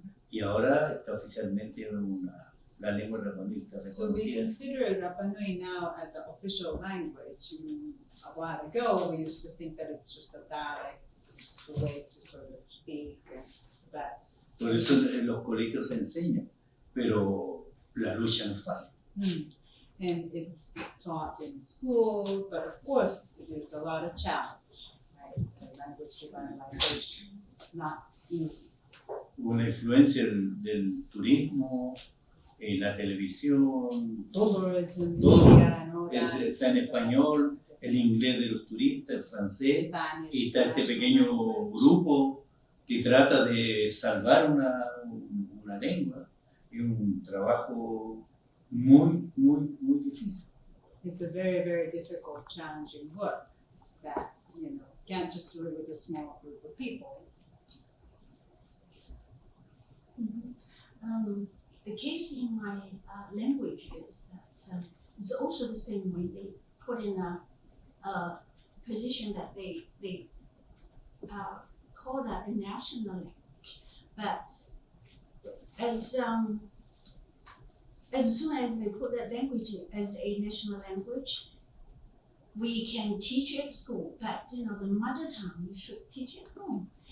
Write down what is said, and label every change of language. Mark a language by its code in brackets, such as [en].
[es] Y ahora está oficialmente la lengua Rapa Nui está [en] So we [es] reconocida. [en] consider Rapa Nui now as an official language. A while ago, we used to think that it's just a dialect, it's just a way to sort of speak. But [es] Por eso en los colegios se enseña, pero la lucha no es fácil. [en] and it's taught in school, but of course, there's a lot of challenge, right? The language revitalization, it's not easy. [es] con la influencia del turismo, la televisión, todo está en español, el inglés de los turistas, el francés, y está este pequeño grupo que trata de salvar una lengua. Es un trabajo muy difícil. [en] It's a very, very difficult, challenging work that, can't just do it with a small group of people. The case in my language is that it's also the same way they put in a position that they call that a national language, but as soon as they put that language as a national language, we can teach at school, but the mother tongue you should teach at home.